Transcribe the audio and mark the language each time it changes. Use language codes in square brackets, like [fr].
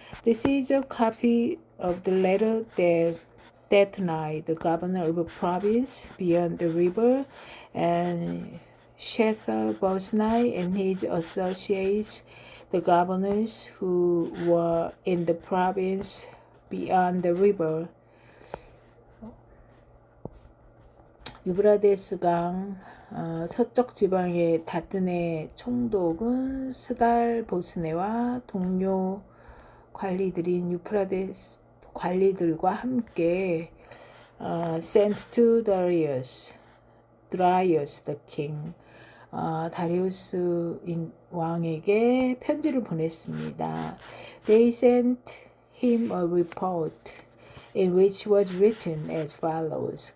[en] This is a copy of the letter that night, the governor of a province beyond the river, and Shethar-boznai and his associates, the governors who were in the province beyond the river. [ko] 유브라데스강 서쪽 지방의 다튼의 총독은 스달 보스네와 동료 관리들인 유프라데스 관리들과 함께 [en] sent to Darius the king, [ko] 다리우스 왕에게 편지를 보냈습니다. [en] They sent him a report in which was written as follows.